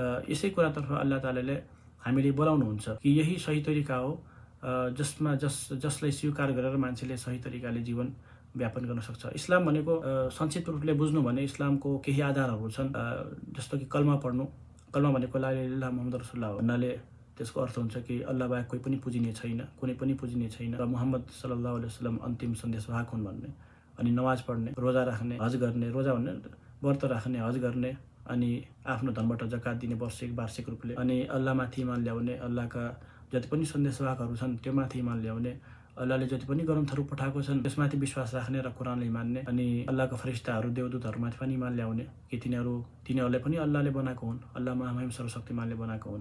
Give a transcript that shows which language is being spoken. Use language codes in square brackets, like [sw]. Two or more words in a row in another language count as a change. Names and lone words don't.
[ne] यसै कुरातर्फ अल्लाह तालाले हामीले बोलाउनुहुन्छ कि यही सही तरिका हो जसलाई स्वीकार गरेर मान्छेले सही तरिकाले जीवन व्यापन गर्न सक्छ। इस्लाम भनेको संक्षिप्त रूपले बुझ्नु भने इस्लामको केही आधारहरू छन्, जस्तो कि कलमा पढ्नु। कलमा भनेको [ar] لا إله إلا الله محمد رسول الله [ne] भन्नाले त्यसको अर्थ हुन्छ कि अल्लाह बाहेक कोही पनि पुजिने छैन, कुनै पनि पुजिने छैन र मुहम्मद [ar] صلى الله عليه وسلم [ne] अन्तिम सन्देशवाहक हुन् भन्ने। अनि नमाज पढ्ने, रोजा राख्ने, हज गर्ने, रोजा भन्ने व्रत राख्ने, हज गर्ने, अनि आफ्नो धनबाट जकात दिने वार्षिक रूपले, अनि अल्लाहमाथि इमान ल्याउने, अल्लाहका जति पनि सन्देशवाहकहरू छन् त्यो माथि इमान ल्याउने, अल्लाहले जति पनि ग्रन्थहरू पठाएको छन् त्यसमाथि विश्वास राख्ने र कुरानलाई मान्ने, अनि अल्लाहका फरिस्ताहरू देवदूतहरूमाथि पनि इमान ल्याउने कि तिनीहरूलाई पनि अल्लाहले बनाएको हुन्, अल्लाह महामहिम सर्वशक्तिमानले बनाएको हुन्।